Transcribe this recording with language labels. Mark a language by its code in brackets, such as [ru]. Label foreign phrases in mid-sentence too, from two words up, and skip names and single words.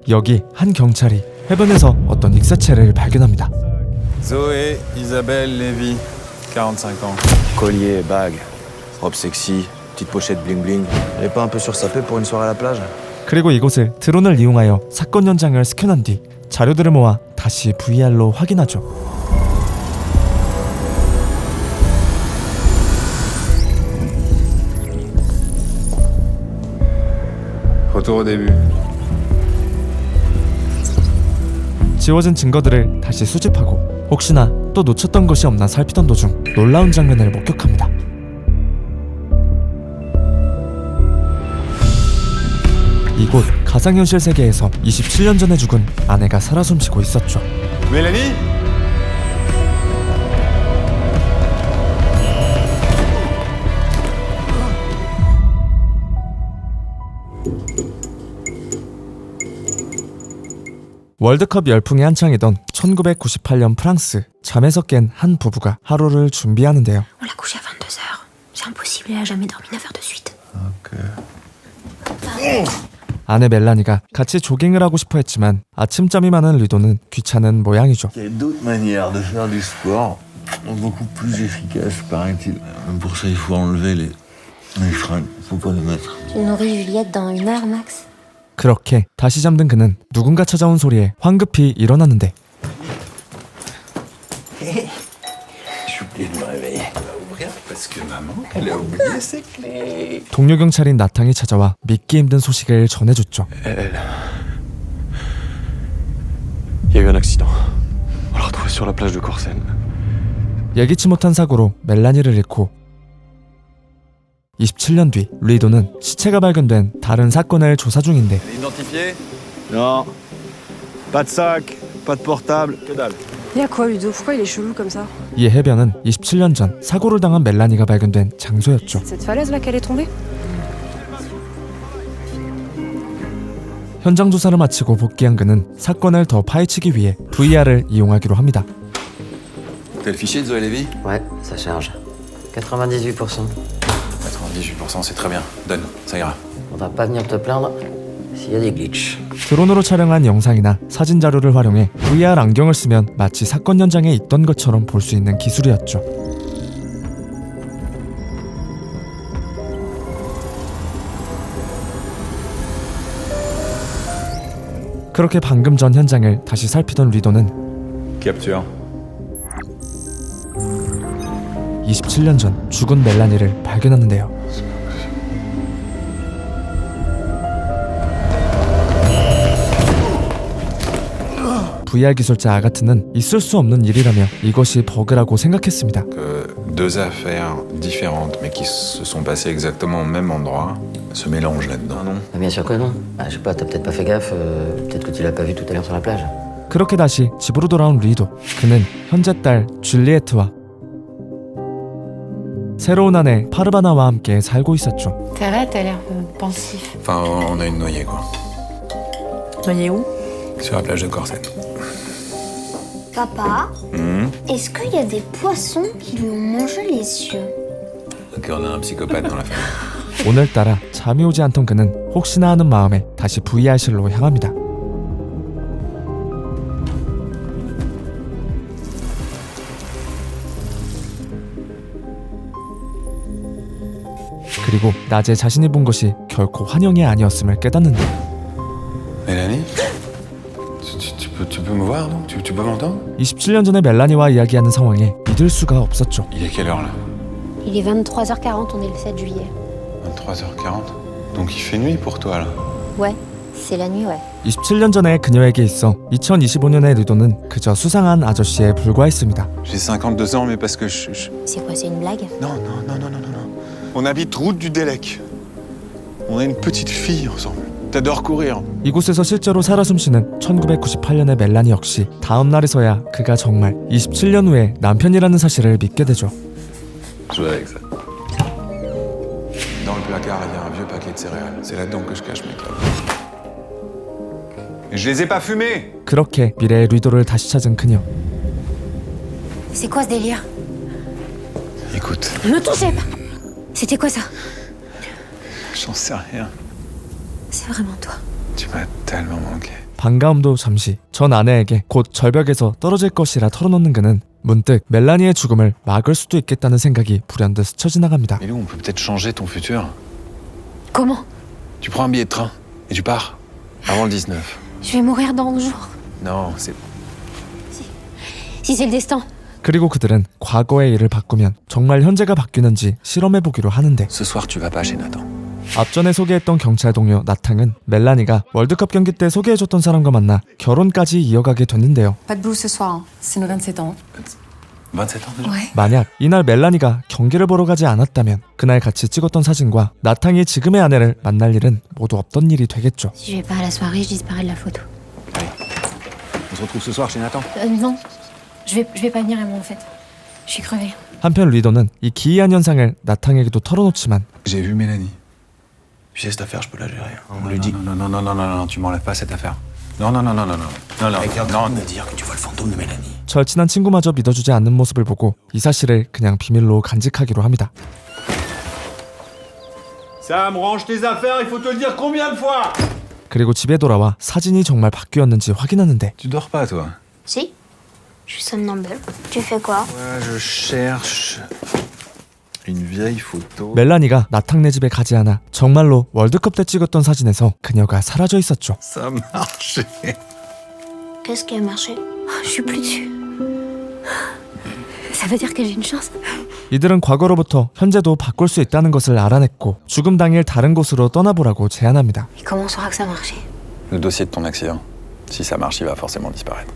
[ko] 여기 한 경찰이 해변에서 어떤 익사체를 발견합니다. [fr] Zoé Isabelle Lévy, 45 ans. Collier, bague, robe sexy, petite pochette bling bling. Elle est pas un peu sursapée pour une soirée à la plage? [ko] 그리고 이곳을 드론을 이용하여 사건 현장을 스캔한 뒤 자료들을 모아 다시 VR로 확인하죠. [fr] Retour au début. [ko] 지워진 증거들을 다시 수집하고 혹시나 또 놓쳤던 것이 없나 살피던 도중 놀라운 장면을 목격합니다. 이곳 가상현실 세계에서 27년 전에 죽은 아내가 살아 숨쉬고 있었죠. Mélanie? 월드컵 열풍이 한창이던 1998년 프랑스. 잠에서 깬 한 부부가 하루를 준비하는데요. [fr] On l'a couché à 22h. C'est impossible, elle a jamais dormi 9 heures de suite. [ko] 아내 멜라니가 같이 조깅을 하고 싶어 했지만 아침잠이 많은 리도는 귀찮은 모양이죠. [fr] Il y a d'autres manières de faire du sport, beaucoup plus efficaces, paraît-il. Même pour ça, il faut enlever les freins. Faut pas les mettre. Tu nourris Juliette dans 1 heure max. [ko] 그렇게 다시 잠든 그는 누군가 찾아온 소리에 황급히 일어났는데 [fr] J'ai oublié de me réveiller. Ouvrir parce que maman, elle a oublié ses clés. [ko] 동료 경찰인 나탕이 찾아와 믿기 힘든 소식을 전해줬죠. [fr] Il y a eu un accident. On l'a retrouvée sur la plage de Corsen. [ko] 예기치 못한 사고로 멜라니를 잃고 27년 뒤 리도는 시체가 발견된 다른 사건을 조사 중인데 [fr] Identifié? Non. Pas de sac, pas de portable, que dalle. Y'a quoi Ludo? Pourquoi il est chelou comme ça? [ko] 이 해변은 27년 전 사고를 당한 멜라니가 발견된 장소였죠. [fr] Cette falaise là qu'elle est tombée? [ko] 현장 조사를 마치고 복귀한 그는 사건을 더 파헤치기 위해 VR을 이용하기로 합니다. [fr] T'as le fichier de Zoé Lévy? Ouais, ça charge. 98%. 98%, c'est très bien. Donne, ça ira. On va pas venir te plaindre s'il y a des glitches. [ko] 드론으로 촬영한 영상이나 사진 자료를 활용해 VR 안경을 쓰면 마치 사건 현장에 있던 것처럼 볼 수 있는 기술이었죠. 그렇게 방금 전 현장을 다시 살피던 리도는 Capture. 27년 전 죽은 멜라니를 발견하는데요. VR 기술자 아가트는 있을 수 없는 일이라며 이것이 버그라고 생각했습니다. [fr] Que deux affaires différentes mais qui se sont passées exactement au même endroit se mélangent là-dedans, non? Ah, bien sûr que non. Ah, je sais pas, t'as peut-être pas fait gaffe. Peut-être que tu l'as pas vu tout à l'heure sur la plage. [ko] 그렇게 다시 집으로 돌아온 리도. 그는 현재 딸 줄리에트와 새로운 아내 파르바나와 함께 살고 있었죠. [fr] T'as l'air pensif. Enfin, on a une noyée, quoi. Noyé où? Sur la plage de Corsen. Papa, est-ce qu'il y a des poissons qui lui ont mangé les yeux? Ok, on a un psychopathe dans la famille. [ko] 오늘따라 잠이 오지 않던 그는 혹시나 하는 마음에 다시 VR실로 향합니다. 그리고 낮에 자신이 본 것이 결코 환영이 아니었음을 깨닫는데 [fr] Mélanie? Tu peux me voir, non? Tu peux m'entendre? [ko] 27년 전의 멜라니와 이야기하는 상황에 믿을 수가 없었죠. [fr] Il est quelle heure, là? Il est 23h40, on est le 7 juillet. 23h40? Donc il fait nuit pour toi, là? Ouais, c'est la nuit, ouais. [ko] 27년 전에 그녀에게 있어 2025년의 리도는 그저 수상한 아저씨에 불과했습니다. [fr] J'ai 52 ans, mais parce que C'est quoi, c'est une blague? Non. On habite route du Délec. On a une petite fille ensemble. T'adores courir. [ko] 이곳에서 실제로 살아 숨쉬는 1998년의 멜라니 역시 다음 날에서야 그가 정말 27년 후에 남편이라는 사실을 믿게 되죠. [fr] Jouer avec ça. Dans le placard, il y a un vieux paquet de céréales. C'est là-dedans que je cache mes clopes. Et je les ai pas fumées! [ko] 그렇게 미래의 리도를 다시 찾은 그녀. [fr] C'est quoi ce délire? Écoute, Ne me touchez pas! C'était quoi ça? j'en sais rien. C'est vraiment toi. Tu m'as tellement manqué. [ko] 반가움도 잠시 전 아내에게 곧 절벽에서 떨어질 것이라 털어놓는 그는 문득 멜라니의 죽음을 막을 수도 있겠다는 생각이 불현듯 스쳐 지나갑니다. [fr] Mais nous, on peut peut-être changer ton futur. Comment? Tu prends un billet de train et tu pars. Avant le 19. Je vais mourir dans 11 jours. Non, c'est... Si c'est le destin. [ko] 그리고 그들은 과거의 일을 바꾸면 정말 현재가 바뀌는지 실험해보기로 하는데 [fr] Ce soir, tu vas pas chez Nathan. [ko] 앞전에 소개했던 경찰 동료 나탕은 멜라니가 월드컵 경기 때 소개해줬던 사람과 만나 결혼까지 이어가게 됐는데요. [fr] Pas de boulot ce soir, hein. C'est nos 27 ans. 27 ans déjà. Ouais. [ko] 만약 이날 멜라니가 경기를 보러 가지 않았다면 그날 같이 찍었던 사진과 나탕이 지금의 아내를 만날 일은 모두 없던 일이 되겠죠. [fr] Si je vais pas à la soirée, je disparais de la photo. On se retrouve ce soir chez Nathan. Non. Je vais pas venir à mon fête. Je suis crevée. [ko] 한편 리도는 이 기이한 현상을 나탕에게도 털어놓지만 [fr] J'ai vu Mélanie. Tu sais, cette affaire, je peux la gérer. On Non, lui dit. non, non, non, non, non, non, tu m'enlèves pas cette affaire. Non, non, non, non, non, non. Non, non, non. me dire que tu vois le fantôme de Mélanie. [ko] 절친한 친구마저 믿어주지 않는 모습을 보고 이 사실을 그냥 비밀로 간직하기로 합니다. [fr] Sam, range tes affaires, il faut te le dire combien de fois? [ko] 그리고 집에 돌아와 사진이 정말 바뀌었는지 확인하는데 [fr] Tu dors pas, toi? Si, je suis somnambule. Tu fais quoi? Ouais, je cherche une vieille photo. [ko] 멜라니가 나탕네 집에 가지 않아 정말로 월드컵 때 찍었던 사진에서 그녀가 사라져 있었죠. [fr] Ça marchait. Qu'est-ce qui a marché? Je suis plus dessus. Ça veut dire que j'ai une chance. [ko] 이들은 과거로부터 현재도 바꿀 수 있다는 것을 알아냈고 죽음 당일 다른 곳으로 떠나보라고 제안합니다. [fr] Et comment on saura que ça marchait? Le dossier de ton accident. Si ça marche, il va forcément disparaître.